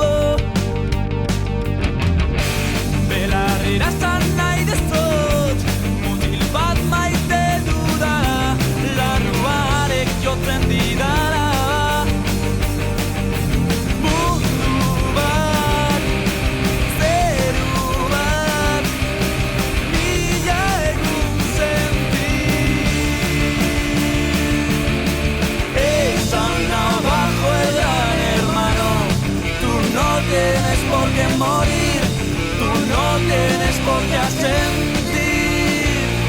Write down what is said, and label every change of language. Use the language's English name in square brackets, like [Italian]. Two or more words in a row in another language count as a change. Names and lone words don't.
[Basque] Belarrira esan nahi dizut, mutil bat maite dudala, larruarek jotzen didala. Mundu bat, zeru bat, mila egun senti. [Spanish] Esan abajo el gran hermano, tú no tienes por qué morir, tú no tienes por qué asentir.